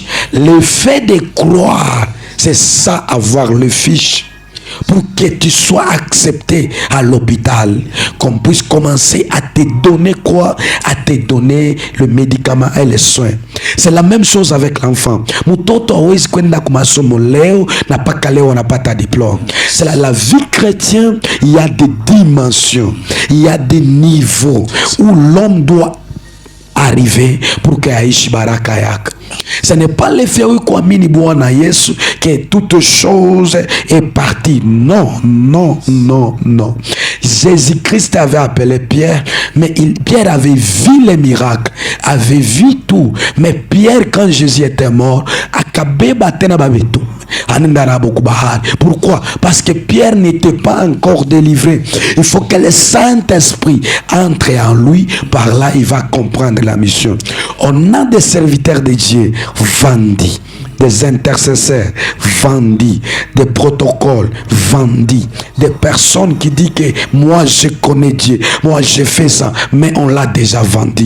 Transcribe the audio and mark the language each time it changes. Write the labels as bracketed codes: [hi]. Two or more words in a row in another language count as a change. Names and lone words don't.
[fr] Le fait de croire, c'est ça, avoir le fiche. Pour que tu sois accepté à l'hôpital, qu'on puisse commencer à te donner quoi? À te donner le médicament et les soins. C'est la même chose avec l'enfant. [sw] Mutoto hawezi kwenda kwa masomo leo na paka leo anapata diplôme. [fr] C'est la vie chrétienne, il y a des dimensions, il y a des niveaux où l'homme doit arriver pour que [sw] aishi baraka yake. [fr] Ce n'est pas l'effet où [sw] kuamini Bwana Yesu [fr] que toute chose est partie. Non, non, non, non. Jésus-Christ avait appelé Pierre, mais Pierre avait vu les miracles, avait vu tout. Mais Pierre, quand Jésus était mort, [sw] akabeba tena babetu. [fr] Pourquoi? Parce que Pierre n'était pas encore délivré. Il faut que le Saint-Esprit entre en lui. Par là, il va comprendre la mission. On a des serviteurs de Dieu vendus, des intercesseurs vendus, des protocoles vendus, des personnes qui disent que moi je connais Dieu, moi je fais ça, mais on l'a déjà vendu.